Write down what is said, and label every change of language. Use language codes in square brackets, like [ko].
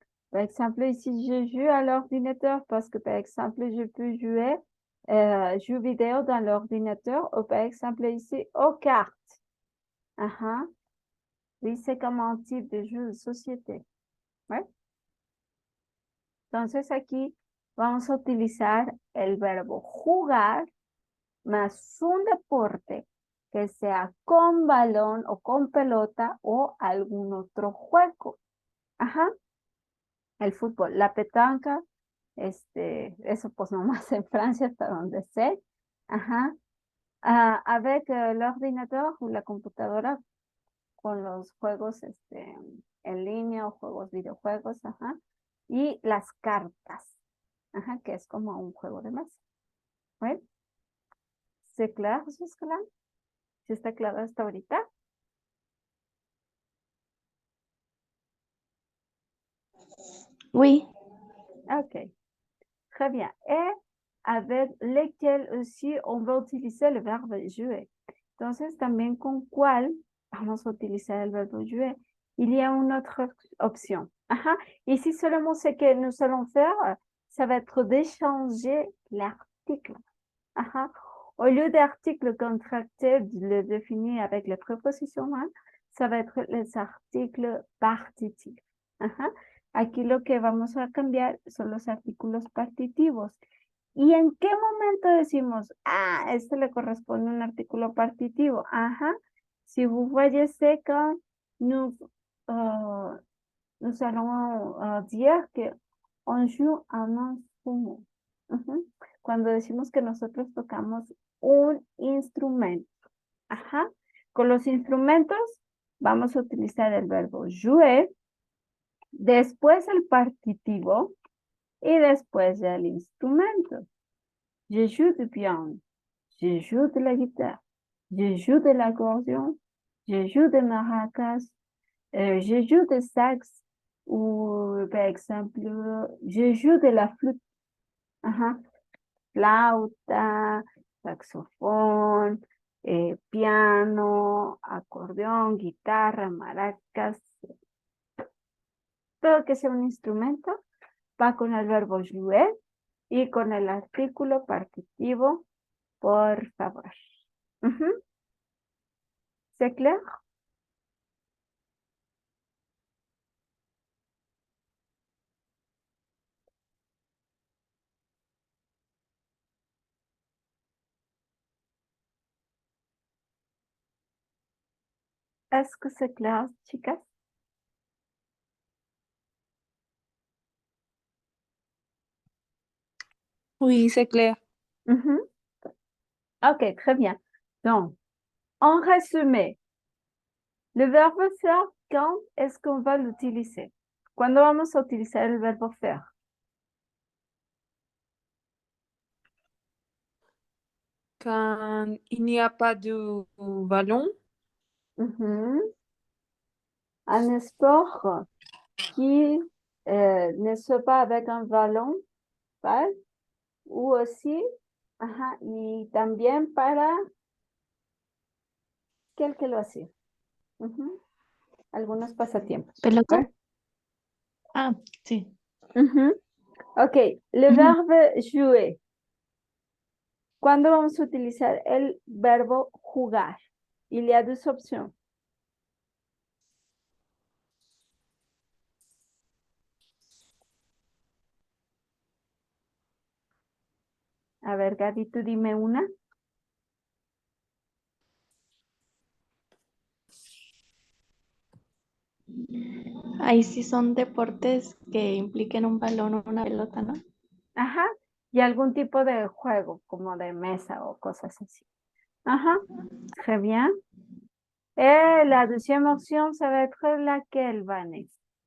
[fr] Par exemple, ici, je joue à l'ordinateur parce que, par exemple, je peux jouer jeux vidéo dans l'ordinateur ou, par exemple, ici, aux cartes. Oui, c'est comme un type de jeu de société. [es] ¿Sí? Entonces aquí vamos a utilizar el verbo jugar más un deporte que sea con balón o con pelota o algún otro juego. El fútbol, la petanca, eso pues nomás en Francia hasta donde sé. [fr] Avec l'ordinateur [es] o la computadora con los juegos en línea o juegos videojuegos, y las cartas, que es como un juego de mesa. ¿Sí? [fr] ¿C'est clair jusque-là? [es] ¿Sí está claro hasta ahorita? [fr] Oui. Ok, très bien. Et avec lesquels aussi on va utiliser le verbe jouer. [es] Entonces, también con cuál vamos a utilizar el verbo jouer. [fr] Il y a une autre option. Ici, seulement ce que nous allons faire, ça va être d'échanger l'article. Au lieu d'article contracté, de le définir avec les prépositions, ça va être les articles partitifs. [es] Aquí lo que vamos a cambiar son los artículos partitivos. ¿Y en qué momento decimos, este le corresponde un artículo partitivo? [fr] Si vous voyez, c'est quand nous allons dire que on joue un instrument. [es] Cuando decimos que nosotros tocamos un instrumento. Con los instrumentos vamos a utilizar el verbo jouer después el partitivo y después el instrumento. [fr] Je joue du piano. Je joue de la guitare. Je joue de l'accordéon. Je joue de maracas. Je joue de sax. Ou, par exemple, je joue de la flûte. Ajá. [es] Flauta, saxofón, piano, acordeón, guitarra, maracas. Todo que sea un instrumento va con el verbo jouer y con el artículo partitivo, por favor. [fr] ¿C'est clair? Est-ce que c'est clair, [es] chicas? [fr] Oui, c'est clair. Ok, très bien. Donc, en résumé, le verbe faire, quand est-ce qu'on va l'utiliser? [es] ¿Cuándo vamos a utilizar el verbo faire? [fr] Quand il n'y a pas de ballon, Un sport qui ne soit pas avec un ballon, [es] ¿vale? [fr] Ou aussi, [es] y también para [fr] quelques loisirs. [es] Algunos pasatiempos. ¿Pelota? ¿Vale? Ah, sí. [fr] Ok, le verbe jouer. [es] ¿Cuándo vamos a utilizar el verbo jugar? [fr] Il y a deux options. [es] A ver, Gaby, tú dime una. Ahí sí son deportes que impliquen un balón o una pelota, ¿no? Ajá. Y algún tipo de juego, como de mesa o cosas así. [fr] Ajá. Très bien. Et la deuxième option, ça va être laquelle, Vanessa?